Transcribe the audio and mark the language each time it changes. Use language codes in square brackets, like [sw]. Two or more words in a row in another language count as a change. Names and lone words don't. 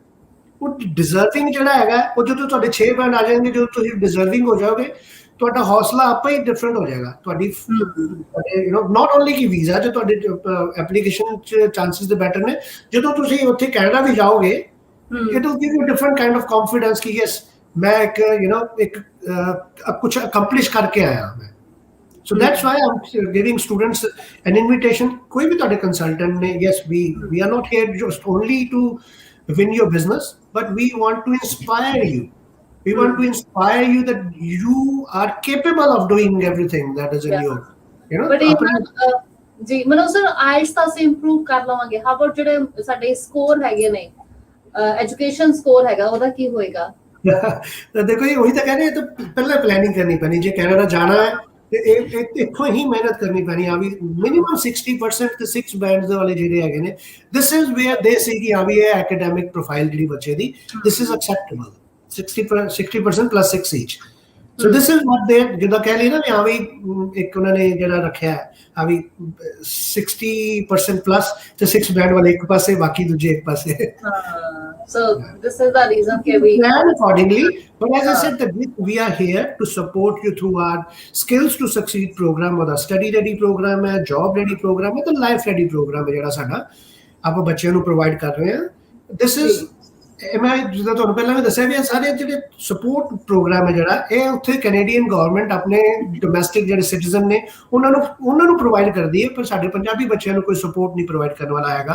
[pa] ਉਹ ਡਿਜ਼ਰਵਿੰਗ ਜਿਹੜਾ ਹੈਗਾ ਉਹ ਜਦੋਂ ਤੁਹਾਡੇ 6 ਬੈਂਡ ਆ ਜਾਣਗੇ, ਜਦੋਂ ਤੁਸੀਂ ਡਿਜ਼ਰਵਿੰਗ ਹੋ ਜਾਓਗੇ, ਤੁਹਾਡਾ ਹੌਸਲਾ ਆਪੇ ਹੀ ਡਿਫਰੈਂਟ ਹੋ ਜਾਏਗਾ। ਤੁਹਾਡੀ [en] not only [pa] ਕਿ ਵੀਜ਼ਾ 'ਚ ਤੁਹਾਡੇ ਐਪਲੀਕੇਸ਼ਨ 'ਚ ਚਾਂਸਸ ਦੇ ਬੈਟਰ ਨੇ, ਜਦੋਂ ਤੁਸੀਂ ਉੱਥੇ ਕੈਨੇਡਾ ਵੀ ਜਾਓਗੇ [en] it will give you different kind of confidence [pa] ਕਿ ਯੈਸ ਮੈਂ ਇੱਕ ਕੁਝ ਅਕੰਪਲਿਸ਼ ਕਰਕੇ ਆਇਆ ਮੈਂ। [en] So that's why I'm giving students an invitation. [hi] कोई भी [pa] ਤੁਹਾਡੇ consultant ने, [en] yes, we are not here just only to win your business, but we want to inspire you. We want to inspire you that you are capable of doing everything that is in your, [pa] but ਜੀ ਮਨੋਜ ਸਰ ਆਇਲਟਸ ਤਾਂ ਅਸੀਂ ਇੰਪਰੂਵ ਕਰ ਲਵਾਂਗੇ। [en] how about [pa] ਜਿਹੜੇ ਸਾਡੇ ਸਕੋਰ ਹੈਗੇ ਨੇ, [en] education score [pa] ਹੈਗਾ ਉਹਦਾ ਕੀ ਹੋਏਗਾ? ਦੇਖੋ ਇਹ ਉਹੀ ਤਾਂ ਕਹਿ ਰਹੇ, ਤਾਂ ਪਹਿਲਾਂ ਪਲੈਨਿੰਗ ਕਰਨੀ ਪੈਣੀ। ਜੇ ਕੈਨੇਡਾ ਜਾਣਾ ਹੈ ਤੇ ਇੱਥੋਂ ਹੀ ਮਿਹਨਤ ਕਰਨੀ ਪੈਣੀ ਆ ਵੀ ਮਿਨੀਮਮ 60% ਤੇ 6 ਬੈਂਡਸ ਵਾਲੇ ਜਿਹੜੇ ਹੈਗੇ ਨੇ, [en] this is where they say [pa] ਕਿ ਆ ਵੀ ਇਹ [en] academic profile [pa] ਜਿਹੜੀ ਬੱਚੇ ਦੀ, [en] this is acceptable 60% plus 6 each. So this is what they [pa] ਜਿੱਦਾਂ ਕਹਿ ਲਈ ਨਾ ਵੀ ਆ ਵੀ ਇੱਕ ਉਹਨਾਂ ਨੇ ਜਿਹੜਾ ਰੱਖਿਆ ਆ ਵੀ 60% plus ਤੇ 6 ਬੈਂਡ ਵਾਲੇ ਇੱਕ ਪਾਸੇ, ਬਾਕੀ ਦੂਜੇ ਇੱਕ ਪਾਸੇ। [en] So this is the reason that we plan accordingly. But as I said, that we are here to support you through our Skills to Succeed program, or the Study Ready program ਹੈ, Job Ready program ਹੈ, ਤੇ Life Ready program ਹੈ [pa] ਜਿਹੜਾ ਸਾਡਾ ਆਪਾਂ ਬੱਚਿਆਂ ਨੂੰ ਪ੍ਰੋਵਾਈਡ ਕਰ ਰਹੇ ਹਾਂ। [en] This is [pa] ਮੈਂ ਜਿੱਦਾਂ ਤੁਹਾਨੂੰ ਪਹਿਲਾਂ ਵੀ ਦੱਸਿਆ ਵੀ ਇਹ ਸਾਰੇ ਜਿਹੜੇ [en] support program [pa] ਹੈ ਜਿਹੜਾ ਇਹ ਉੱਥੇ [en] Canadian government [pa] ਆਪਣੇ ਡੋਮੈਸਟਿਕ ਜਿਹੜੇ ਸਿਟੀਜ਼ਨ ਨੇ ਉਹਨਾਂ ਨੂੰ ਪ੍ਰੋਵਾਈਡ ਕਰਦੀ ਹੈ, ਪਰ ਸਾਡੇ ਪੰਜਾਬੀ ਬੱਚਿਆਂ ਨੂੰ ਕੋਈ ਸਪੋਰਟ ਨਹੀਂ ਪ੍ਰੋਵਾਈਡ ਕਰਨ ਵਾਲਾ ਹੈਗਾ।